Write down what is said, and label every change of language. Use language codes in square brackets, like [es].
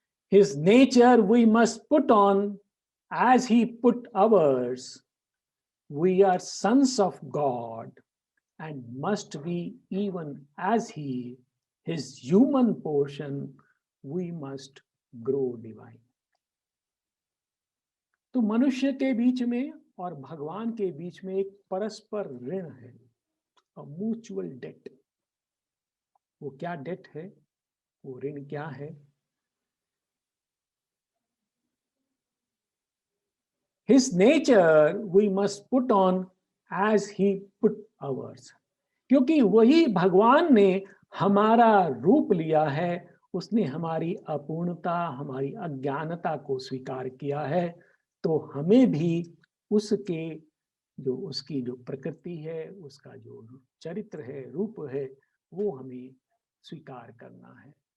[en] His nature we must put on as he put ours. We are sons of God and must be even as he. His human portion we must grow divine. [hi] तो मनुष्य के बीच में और भगवान के बीच में एक परस्पर ऋण है, [en] Mutual debt. [hi] वो क्या डेट है, वो ऋण क्या है? [en] His nature we must put on as he put ours. [hi] क्योंकि वही भगवान ने हमारा रूप लिया है, उसने हमारी अपूर्णता, हमारी अज्ञानता को स्वीकार किया है, तो हमें भी उसके जो उसकी जो प्रकृति है, उसका जो चरित्र है, रूप है, वो हमें स्वीकार करना है।